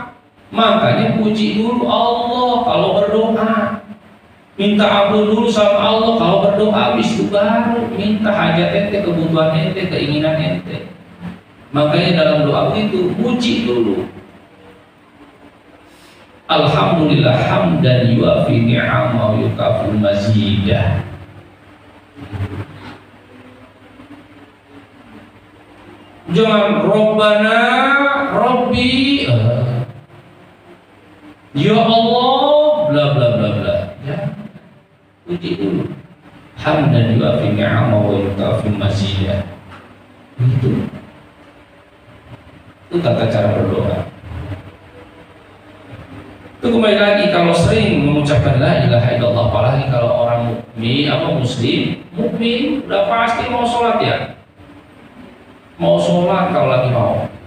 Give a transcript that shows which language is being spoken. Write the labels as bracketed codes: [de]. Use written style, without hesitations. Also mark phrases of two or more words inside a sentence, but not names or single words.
[id] Makanya puji dulu Allah kalau berdoa, minta ampun dulu sama Allah kalau berdoa, habis itu baru minta hajat ente, kebutuhan ente, keinginan ente. Makanya dalam doa itu puji dulu. [ar] الحمد لله حمدا يوافي نعمه ويكافئ مزيده. [id] Jangan [ar] ربنا ربي يا الله, [id] bla bla bla bla. Ya, puji dulu. [ar] حمدا يوافي نعمه ويكافئ مزيده. [id] Itu tata cara berdoa. Itu kembali lagi, kalau sering mengucapkan [ar] لا إله إلا الله, [id] apalagi kalau orang mukmin apa muslim, mukmin udah pasti mau sholat ya. Mau sholat kalau lagi mau.